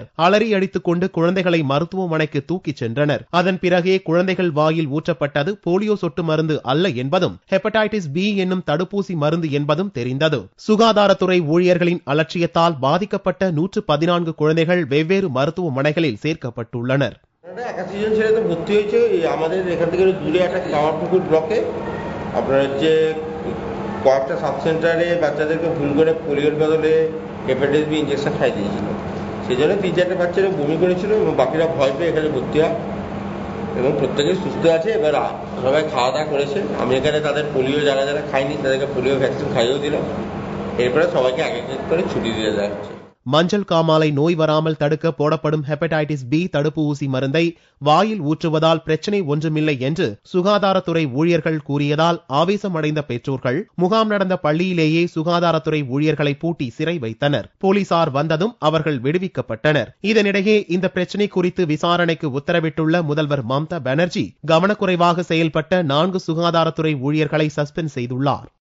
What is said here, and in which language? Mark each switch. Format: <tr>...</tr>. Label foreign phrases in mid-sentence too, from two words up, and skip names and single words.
<ta>அலறி அடித்துக் கொண்டு குழந்தைகளை மருத்துவமனைக்கு தூக்கிச் சென்றனர். அதன் பிறகே குழந்தைகள் வாயில் ஊற்றப்பட்டது போலியோ சொட்டு மருந்து அல்ல என்பதும்</ta> <en>hepatitis B</en> <ta>என்னும் தடுப்பூசி மருந்து என்பதும் தெரிந்தது. சுகாதாரத்துறை ஊழியர்களின் அலட்சியத்தால் பாதிக்கப்பட்ட 114 குழந்தைகள் வெவ்வேறு மருத்துவமனைகளில் சேர்க்கப்பட்டுள்ளனர்.</ta> <bn>কয়েকটা সাব সেন্টারে বাচ্চাদেরকে ভুল করে পোলিওর বদলে</bn> <en>hepatitis B injection</en> <bn>খাই দিয়েছিল। সেই জন্য 3-4টা বাচ্চারা বমি করেছিল এবং বাকিরা ভয় পেয়ে এখানে ভর্তি হয় এবং প্রত্যেকে সুস্থ আছে। এবার সবাই খাওয়া দাওয়া করেছে। আমি এখানে তাদের পোলিও যারা যারা খায়নি তাদেরকে</bn> <en>polio vaccine</en> <bn>খাইয়েও দিলাম। এরপরে সবাইকে এক এক করে ছুটি দিয়ে দেওয়া হচ্ছে.</bn> <ta>மஞ்சள் காமாலை நோய் வராமல் தடுக்க போடப்படும்</ta> <en>hepatitis B</en> <ta>தடுப்பு ஊசி மருந்தை வாயில் ஊற்றுவதால் பிரச்சனை ஒன்றுமில்லை என்று சுகாதாரத்துறை ஊழியர்கள் கூறியதால் ஆவேசமடைந்த பெற்றோர்கள் முகாம் நடந்த பள்ளியிலேயே சுகாதாரத்துறை ஊழியர்களை பூட்டி சிறை வைத்தனர். போலீசார் வந்ததும் அவர்கள் விடுவிக்கப்பட்டனர். இதனிடையே இந்த பிரச்சனை குறித்து விசாரணைக்கு உத்தரவிட்டுள்ள முதல்வர் மம்தா பானர்ஜி கவனக்குறைவாக செயல்பட்ட 4 சுகாதாரத்துறை ஊழியர்களை சஸ்பெண்ட் செய்துள்ளார்.</ta>